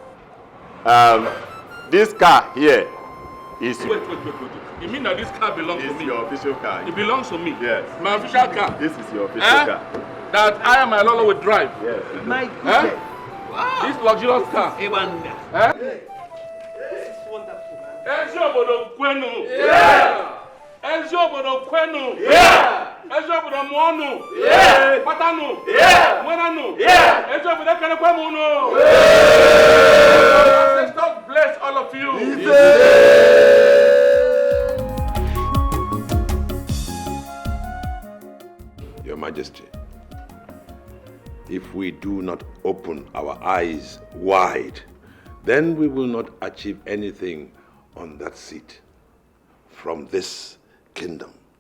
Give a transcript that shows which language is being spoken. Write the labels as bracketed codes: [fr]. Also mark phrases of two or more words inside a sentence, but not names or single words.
[en] This car here is... Wait. You mean that this car belongs to me? It's your official car. It belongs to me? Yes. My official car? This is your official car. That I and my Lolo will drive? Yes. My goodness. Wow. This luxurious car? A wonder. This is wonderful, man. [ig] Eziobodo Kwenu. [en] Yeah. [ig] Eziobodo Kwenu. [en] Yeah. [ig] Eziobodo Mwonu. [en] Yeah. [ig] Patanu. [en] Yeah. [ig] Mwenanu. [en] Yeah. [ig] Eziobodo Kenekwemunu. [en] Yeah. God bless all of you. Your Majesty, if we do not open our eyes wide, then we will not achieve anything on that seat from this kingdom.